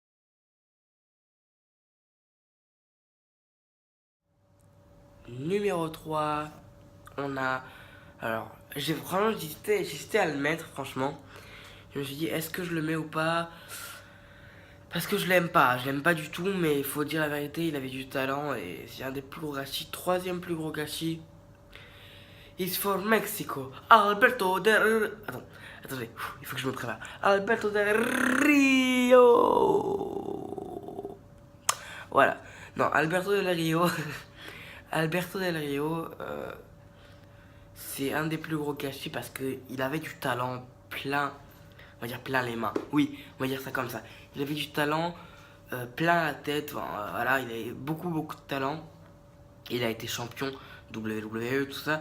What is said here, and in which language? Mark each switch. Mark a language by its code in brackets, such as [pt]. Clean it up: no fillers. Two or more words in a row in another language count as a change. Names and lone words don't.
[fr] Numéro 3, on a... Alors, j'ai vraiment j'hésitais à le mettre, franchement. Je me suis dit, est-ce que je le mets ou pas? Parce que je l'aime pas du tout, mais il faut dire la vérité, il avait du talent et c'est un des plus gros gâchis, troisième plus gros gâchis. [en] He's from Mexico, [fr] Alberto del... Attendez, il faut que je me prépare. Alberto del Rio. Voilà, non, Alberto del Rio, Alberto del Rio, c'est un des plus gros gâchis parce qu'il avait du talent plein, on va dire plein les mains. Oui, on va dire ça comme ça. Il avait du talent plein la tête, enfin, voilà, il avait beaucoup de talent. Il a été champion WWE, tout ça.